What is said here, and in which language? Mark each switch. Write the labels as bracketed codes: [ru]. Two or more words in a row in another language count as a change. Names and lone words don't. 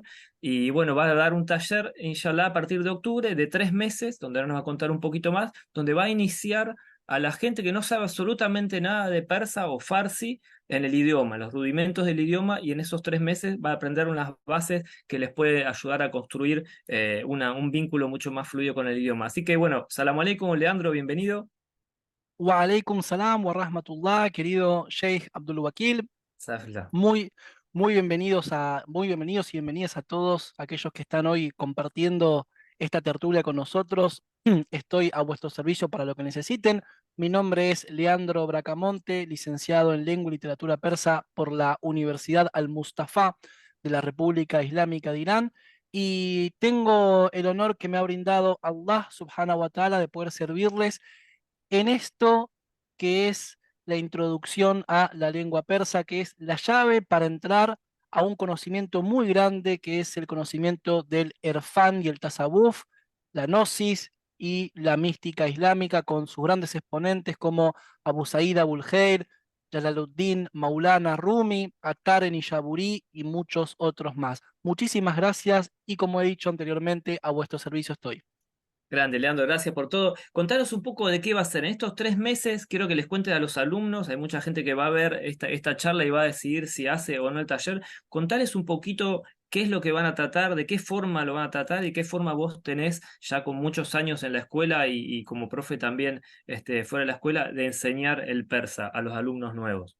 [es] Y bueno, va a dar un taller, inshallah, a partir de octubre, de 3 meses, donde ahora nos va a contar un poquito más, donde va a iniciar a la gente que no sabe absolutamente nada de persa o farsi en el idioma, los rudimentos del idioma, y en esos 3 meses va a aprender unas bases que les puede ayudar a construir un vínculo mucho más fluido con el idioma. Así que bueno, [ar] سلام عليكم, [es] Leandro, bienvenido. [ar] وعليكم سلام ورحمة الله, querido Sheikh Abdul Wakil. Safla. [es] Muy, muy bienvenidos y bienvenidas a todos aquellos que están hoy compartiendo esta tertulia con nosotros. Estoy a vuestro servicio para lo que necesiten. Mi nombre es Leandro Bracamonte, licenciado en Lengua y Literatura Persa por la Universidad Al-Mustafa de la República Islámica de Irán. Y tengo el honor que me ha brindado Allah [ar] سبحانه وتعالى [es] de poder servirles en esto que es la introducción a la lengua persa, que es la llave para entrar a un conocimiento muy grande, que es el conocimiento del Erfán y el Tasawuf, la Gnosis y la mística islámica, con sus grandes exponentes como Abu Sa'id Abul Khair, Jalaluddin, Maulana Rumi, Attar Nishapuri y muchos otros más. Muchísimas gracias y como he dicho anteriormente, a vuestro servicio estoy. Grande, Leandro, gracias por todo. Contanos un poco de qué va a ser. En estos 3 meses, quiero que les cuentes a los alumnos, hay mucha gente que va a ver esta charla y va a decidir si hace o no el taller. Contales un poquito qué es lo que van a tratar, de qué forma lo van a tratar y qué forma vos tenés ya con muchos años en la escuela y como profe también fuera de la escuela de enseñar el persa a los alumnos nuevos.